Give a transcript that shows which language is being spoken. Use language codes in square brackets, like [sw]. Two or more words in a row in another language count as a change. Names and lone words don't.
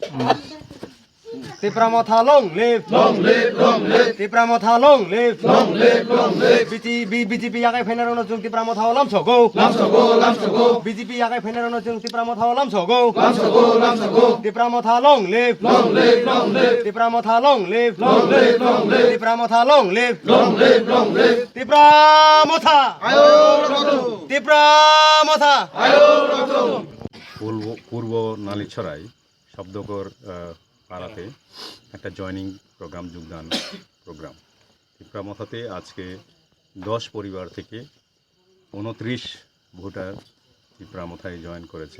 [trp] Tipramotha [en] long live, [trp] Tipramotha [en] long live, [trp] BJP yakai fenerano jung Tipramotha lam sogo, BJP yakai fenerano jung Tipramotha lam sogo, Tipramotha [en] long live, [trp] Tipramotha [en] long live, [trp] Tipramotha [en] long live, [trp] Tipramotha, Tipramotha. [bn] পূর্ব নালিছড়াই শব্দকর পাড়াতে একটা [en] joining program, [bn] যোগদান প্রোগ্রাম। তিপ্রামথাতে আজকে 10 পরিবার থেকে 29 ভোটার তিপ্রামথায় জয়েন করেছেন।